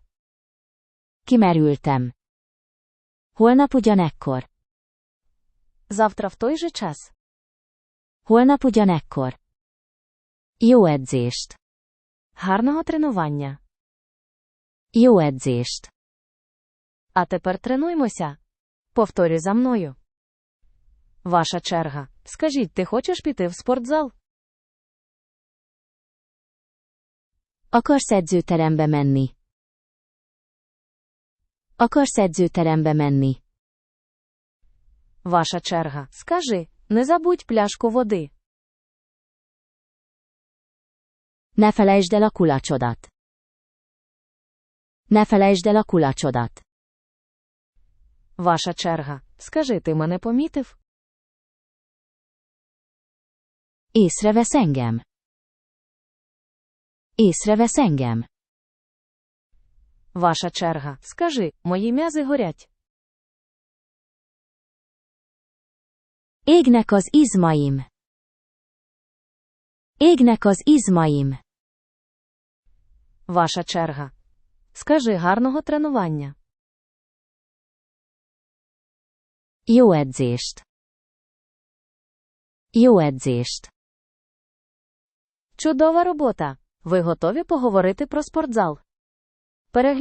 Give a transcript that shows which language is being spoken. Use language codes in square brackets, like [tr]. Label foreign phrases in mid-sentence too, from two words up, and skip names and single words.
[hu] Kimerültem. Holnap ugyanekkor. [uk] Завтра в той же час. [hu] Holnap ugyanekkor. Jó edzést. [uk] Гарного тренування. [hu] Jó edzést. [uk] А тепер тренуймося. Повторюй за мною. Ваша черга. Скажіть, ти хочеш піти в спортзал? [hu] Akarsz edzőterembe menni? Akarsz edzőterembe menni? [uk] Ваша черга. Скажи, не забудь пляшку води. [hu] Ne felejtsd el a kulacsodat. Ne felejtsd el a kulacsodat. [uk] Ваша черга. Скажи, ти мене помітив? [hu] Észrevesz engem? Észrevesz engem? [uk] Ваша черга. Скажи, мої м'язи горять. [hu] Égnek az izmaim. Égnek az izmaim. [uk] Ваша черга. Скажи, гарного тренування. [hu] Jó edzést. Jó edzést. [uk] Чудова робота! Ви готові поговорити про спортзал? Перегляньте